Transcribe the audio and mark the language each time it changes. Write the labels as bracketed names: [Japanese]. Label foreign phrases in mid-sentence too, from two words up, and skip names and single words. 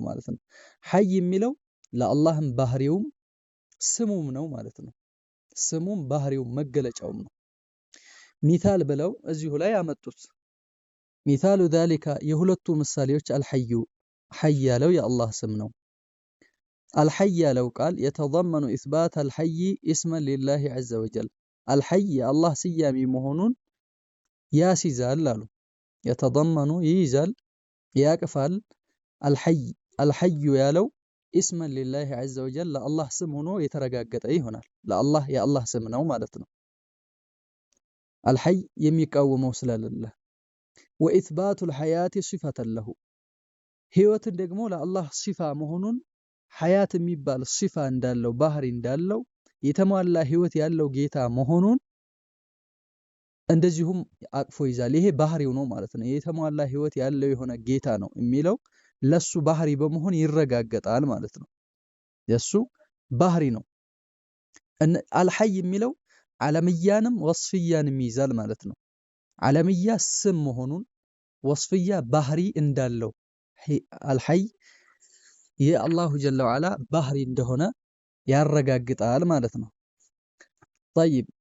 [Amharic] ማለት ነው። ሐይ የሚለው ለአላህም ባህሪውም ስሙም ነው ማለት ነው። ስሙም ባህሪውም መገለጫውም ነው። ሚታል ብለው እዚሁ ላይ ያመጡት ሚታሉ ذلك የሁለቱ ምሳሌዎች አልሐዩ ሐይ ያለው የአላህ ስም ነው። አልሐይ ያለው ቃል የተضمن [Arabic] إثبات الحي اسما لله عز وجل [Amharic] አልሐይ የአላህ ስያሜ መሆኑን ያስይዛል አሉ። የተضمن ይይዛል ያቅፋል። አልሐዩ ያለው [Arabic] اسما لله عز وجل [Amharic] ለአላህ ስም ሆኖ የተረጋገጠ ይሆናል። ለአላህ የአላህ ስም ነው ማለት ነው። አልሐይ የሚቃወመው ስለሌለ [Arabic] وإثبات الحياة صفة له [Amharic] ህይወትን ደግሞ ለአላህ ሲፋ መሆኑን ሐያት የሚባል ሲፋ እንዳለው ባህሪ እንዳለው የተሟላ ህይወት ያለው ጌታ መሆኑን እንደዚሁም አቅፎ ይዛል። ይሄ ባህሪው ነው ማለት ነው። የተሟላ ህይወት ያለው የሆነ ጌታ ነው የሚለው ለሱ ባህሪ በመሆን ይረጋገጣል ማለት ነው። የሱ ባህሪ ነው። አልሐይ የሚለው ዓለምያንም ወስፍያንም ይዛል ማለት ነው። ዓለምያ ስም መሆኑን ወስፍያ ባህሪ እንዳለው አልሐይ የአላሁ [Arabic] جل وعلا [Amharic] ባህሪ እንደሆነ ያረጋግጣል ማለት ነው። ጠይብ